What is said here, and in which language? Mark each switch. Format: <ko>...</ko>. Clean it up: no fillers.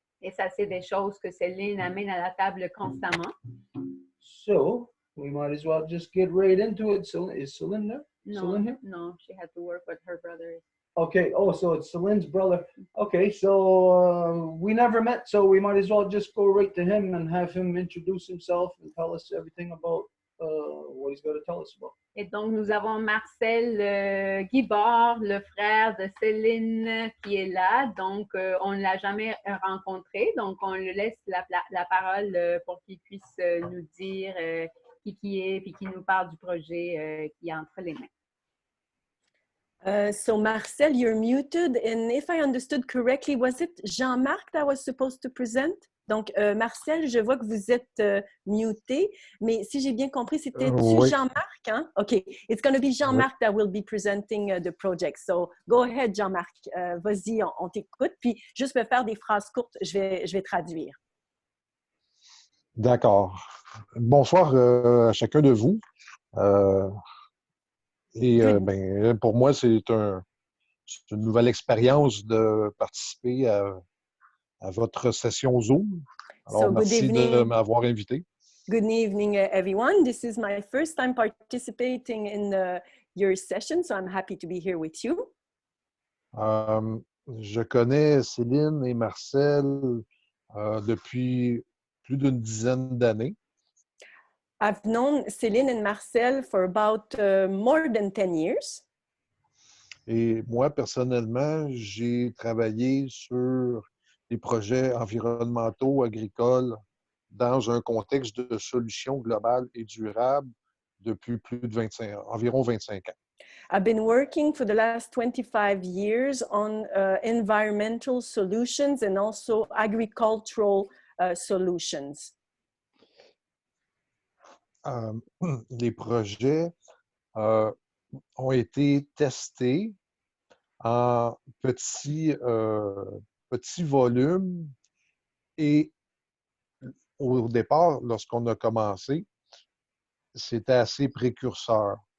<fr>Et ça, c'est des choses que Céline amène à la table constamment.</fr> <en>So we might as well just get right into it. Is Celine there? No, Celine here? no, she had to work with her brother. Okay. Oh, so it's Celine's brother. Okay. So we never met, so we might as well just go right to him and have him introduce himself and tell us everything about what he's got to tell us about.</en> <fr>Et donc, nous avons Marcel Guibord, le frère de Céline, qui est là. Donc, on ne l'a jamais rencontré. Donc, on lui laisse la parole pour qu'il puisse nous dire qui est, puis qu'il nous parle du projet qui est entre les mains.</fr> <en>So Marcel, you're muted, and if I understood correctly, was it Jean-Marc that was supposed to present?</en> <fr>Donc, Marcel, je vois que vous êtes muté, mais si j'ai bien compris, c'était-tu Oui. Jean-Marc? Hein? OK.</fr> <en>It's going to be Jean-Marc that will be presenting the project. So, go ahead, Jean-Marc.</en> <fr>Vas-y, on t'écoute. Puis, juste me faire des phrases courtes, je vais traduire. D'accord. Bonsoir à chacun de vous. Ben, pour moi, c'est une nouvelle expérience de participer à votre session Zoom. Alors,</fr> <en>So, good</en> <fr>merci de</fr> <en>evening.</en> <fr>m'avoir invité.</fr> <en>Good evening, everyone. This is my first time participating in your session, so I'm happy to be here with you.</en> <fr>Je connais Céline et Marcel depuis plus d'une dizaine d'années.</fr> <en>I've known Céline and Marcel for about more than 10 years.</en> <fr>Et moi, personnellement, j'ai travaillé sur des projets environnementaux, agricoles, dans un contexte de solutions globales et durables depuis plus de environ 25 ans.</fr> <en>I've been working for the last 25 years on environmental solutions and also agricultural solutions.</en> <fr>Les projets ont été testés en petits volumes et au départ, lorsqu'on a commencé, c'était assez précurseur.</fr>